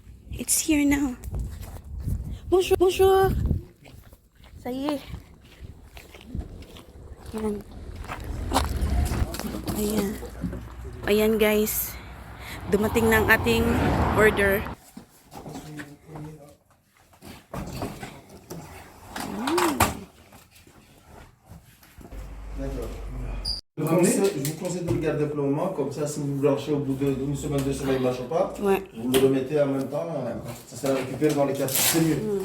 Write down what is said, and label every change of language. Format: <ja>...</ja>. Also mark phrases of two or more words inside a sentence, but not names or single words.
<en>It's here now.</en> <fr>Bonjour, bonjour. Ça y est.</fr> <tl>Ayan. Ayan. Ayan guys. Dumating na ang ating order.</tl> <fr>Je vous conseille de le garder pour le moment, comme ça, si vous le blanchez au bout d'une semaine, 2 semaines, il ne marche pas, Ouais. vous le remettez en même temps, ça sera récupéré dans les 4, c'est mieux.</fr>